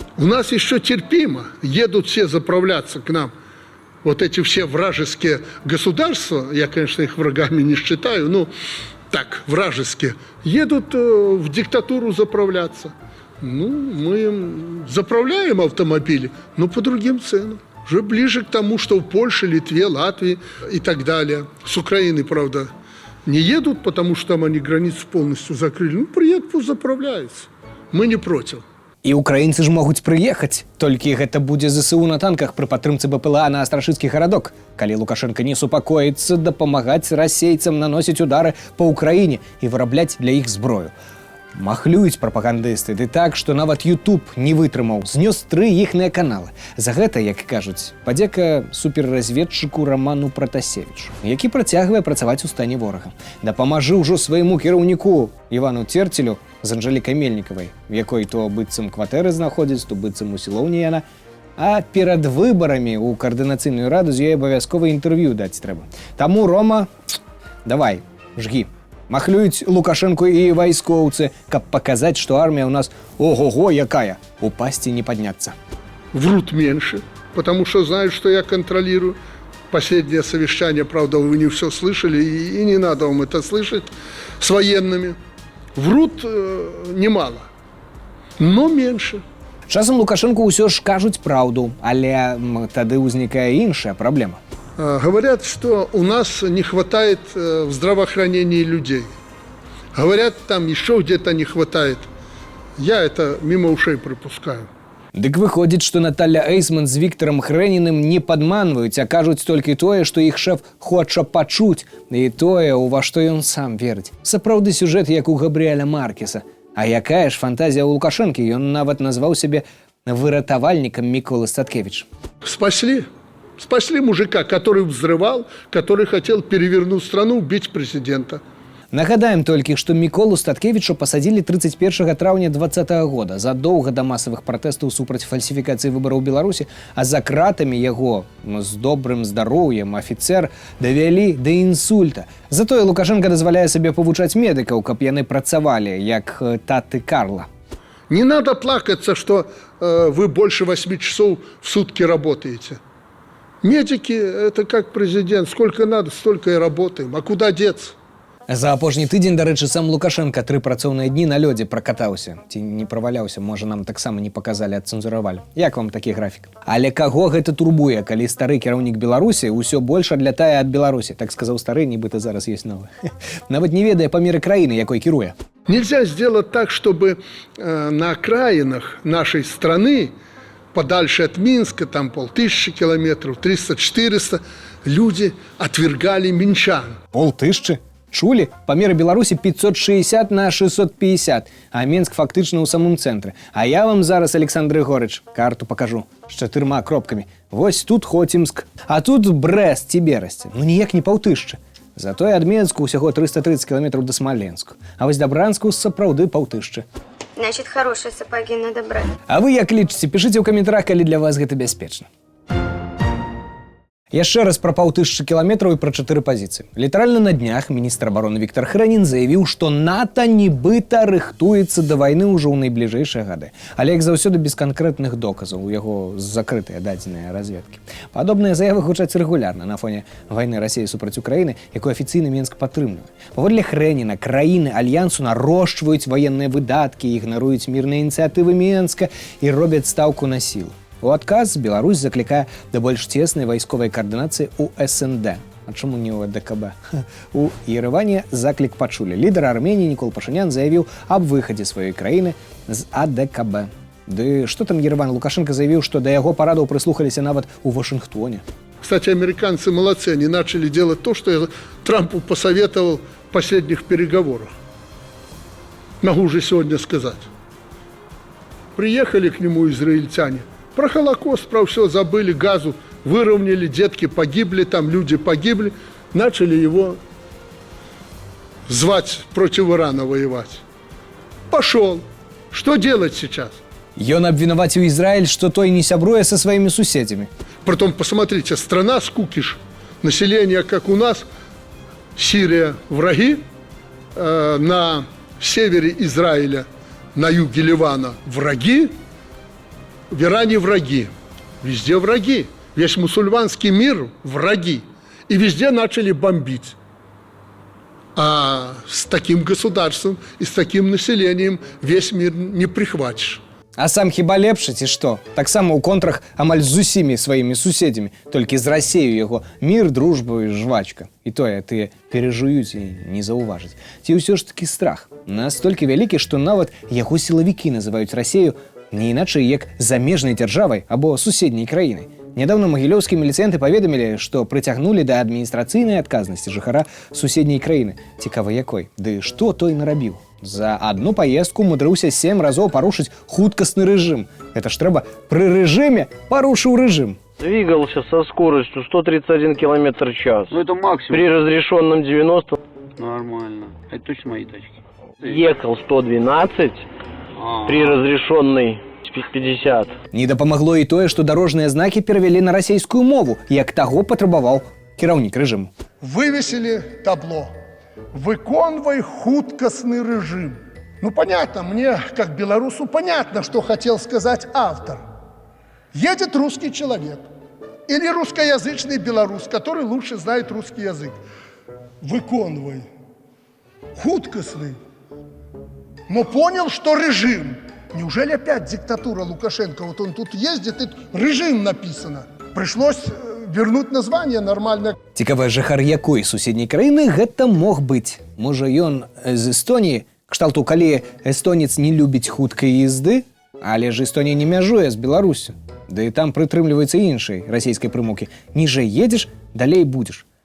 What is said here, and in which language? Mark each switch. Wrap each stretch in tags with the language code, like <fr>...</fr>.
<ru>У нас еще терпимо. Едут все заправляться к нам. Вот эти все вражеские государства, я, конечно, их врагами не считаю, но так, вражеские, едут в диктатуру заправляться. Ну, мы им заправляем автомобили, но по другим ценам. Уже ближе к тому, что в Польше, Литве, Латвии и так далее. С Украины, правда, не едут, потому что там они границу полностью закрыли. Ну, приедут, пусть заправляются. Мы не против.</ru> <be>І украінцы ж могуць прыехаць, толькі гэта будзе ЗСУ на танках пры падтрымцы БПЛА на Астрашыцкі гарадок. Калі Лукашенко не супакоіцца, дапамагаць расейцам наносіць удары па ўкраіне і вырабляць для іх зброю. Махлююць прапагандысты, ды так, што нават YouTube не вытрымаў, знёс 3 іхныя каналы. За гэта, як кажуць, падзяка суперразведчыку Раману Пратасевічу, які працягвае працаваць у стане ворага. Дапамажы ўжо свайму кіраўніку Івану Церцелю з Анжэлікай Мельнікавай, в якой то быццам кватэры знаходзіць, то быццам у сілоўні яна. А перад выбарамі ў каардынацыйную раду з ёй абавязкова інтэрв'ю даць трэба. Таму, Рома, давай, жгі. Махлююць Лукашенко і вайскоўцы, каб паказаць, што армія ў нас ого-го якая, упасці не падняцца.</be> <ru>Врут меньше, потому что знают, что я контролирую. Последнее совещание, правда, вы не все слышали, и не надо вам это слышать, с военными. Врут немало, но меньше.</ru> <be>Часам Лукашенко ўсё ж кажуць праўду, але тады ўзнікае іншая праблема.</be> <ru>Говорят, что у нас не хватает в здравоохранении людей. Говорят, там еще где-то не хватает. Я это мимо ушей пропускаю.</ru> <be>Дык выходзіць, што Наталья Эйсман з Віктарам Хрэніным не падманваюць, а кажуць толькі тое, што іх шэф хоча пачуць, і тое, у ва што ён сам верыць. Сапраўды сюжэт, як у Габрыэля Маркеса. А якая ж фантазія ў Лукашэнкі? Ён нават назваў сябе выратавальнікам Міколы Статкевіч.</be> <ru>Спасли мужика, который взрывал, который хотел перевернуть страну, убить президента.</ru> <be>Нагадаем толькі, што Міколу Статкевіча пасадзілі 31 траўня 2020 года задоўга да масавых пратэстаў супраць фальсіфікацыі выбараў Беларусі, а за кратамі яго з добрым здароўем афіцэр давялі да інсульта. Затое Лукашенко дазваляе сабе павучаць медыкаў, каб яны працавалі, як таты Карла.</be> <ru>Не надо плакаться, что вы больше 8 часов в сутки работаете. Медики – это как президент. Сколько надо, столько и работаем. А куда деться?</ru> <be>За апошні тыдзень, дарэчы, сам Лукашенко 3 працоўныя дні на лёдзе пракатаўся. Ці не праваляўся, можа, нам таксама не паказалі, адцэнзуравалі. Як вам такі графік? Але каго гэта турбуе, калі стары кіраўнік Беларусі ўсё больш адлятае ад Беларусі? Так сказаў стары, нібыта зараз ёсць новы. Нават не ведае памеры краіны, якой кіруе.</be> <ru>Нельзя сделать так, чтобы на окраинах нашей страны, подальше от Минска, там 1500 километров, 300-400, люди отвергали минчан.</ru> <be>1500? Чулі? Памеры Беларусі 560 на 650, а Мінск фактычна ў самым цэнтры. А я вам зараз, Александр Ігорыч, карту пакажу з 4 кропкамі. Вось тут Хоцімск, а тут Брэст ці Берасці. Ну ніяк не 1500. Затое ад Мінску ўсяго 330 кілометраў да Смаленску. А вось да Бранску сапраўды 1500.</be> <ru>Значит, хорошие сапоги надо брать.</ru> <be>А вы як лічыце, пішыце ў каментарах, калі для вас гэта бяспечна. Яшчэ раз пра 5000 кіламетраў і пра 4 пазіцыі. Літаральна на днях міністр абароны Віктор Хрэнін заявіў, што НАТО нібыта рыхтуецца да вайны ўжо ў найбліжэйшыя гады. Але, як заўсёды, без канкрэтных доказаў, у яго закрытыя дадзеныя разведкі. Падобныя заявы гучаць рэгулярна на фоне вайны Расіі супраць Украіны, якую афіцыйна Мінск падтрымлівае. Паводле Хрэніна, краіны альянсу нарошчваюць ваенныя выдаткі, ігнаруюць мірныя ініцыятывы Мінска і робяць стаўку на сілу. У адказ Беларусь заклікае да больш цеснай вайсковай каардынацыі ў СНД. А чаму не ў АДКБ? У Ереване заклік пачулі. Лідар Арменіі Нікол Пашынян заявіў аб выхадзе сваёй краіны з АДКБ. Ды што там Ереван? Лукашенко заявіў, што да яго парадаў прыслухаліся нават у Вашингтоне.</be> <ru>Кстати, американцы молодцы, они начали делать то, что я Трампу посоветовал в последних переговорах. Могу уже сегодня сказать. Приехали к нему израильтяне. Про Холокост, про все забыли, газу выровняли, детки погибли, там люди погибли. Начали его звать против Ирана воевать. Пошел. Что делать сейчас?</ru> <be>Ён абвінаваціў Ізраіль, што той не сябруе са сваімі суседзямі.</be> <ru>Притом, посмотрите, страна с кукиш, население, как у нас, Сирия враги, на севере Израиля, на юге Ливана враги, в Иране враги, везде враги. Весь мусульманский мир враги. И везде начали бомбить. А с таким государством и с таким населением весь мир не прихватишь.</ru> <be>А сам хіба лепшы, ці што? Таксама ў контрах амаль з усімі сваімі суседзямі, толькі з Расею яго мір, дружба і жвачка. І тое тыя перажуюць і не заўважаць. Ці ўсё ж такі страх настолькі вялікі, што нават яго сілавікі называюць Расею не іначай як замежнай дзяржавай або суседняй краінай. Нядаўна магілёўскія міліцыянты паведамілі, што прыцягнулі да адміністрацыйнай адказнасці жыхара суседняй краіны. Цікава якой? Ды што той нарабіў?</be> <ru>За одну поездку</ru> <be>умудрыўся 7 разоў парушыць хуткасны рэжым. Это ж трэба пры рэжыме парушыў рэжым.</be> <ru>Двигался со скоростью 131 км в час. Ну это максимум. При разрешенном 90. Нормально. Это точно мои тачки. Ехал 112, при разрешенной 50.</ru> <be>Не дапамагло і тое, што дарожныя знакі перавялі на расейскую мову, як таго патрабаваў кіраўнік рэжыму.</be> <ru>Вывесили табло.</ru> <be>Выконвай хуткасный режим.</be> <ru>Ну, понятно, мне, как белорусу, понятно, что хотел сказать автор. Едет русский человек или русскоязычный белорус, который лучше знает русский язык.</ru> <be>Выконвай. Хуткасный.</be> <ru>Но понял, что режим. Неужели опять диктатура Лукашенко? Вот он тут ездит, и режим написано. Пришлось вернуть название нормальное.</ru> <be>Цікава, жыхар якой суседняй краіны гэта мог быць? Можа, ён з Эстоніі, кшталту, калі эстонец не любіць хуткай езды, але ж Эстонія не мяжуе з Беларусю. Да і там прытрымліваецца іншай расійскай прымукі. Ніжэй едзеш, далей будзеш.</be>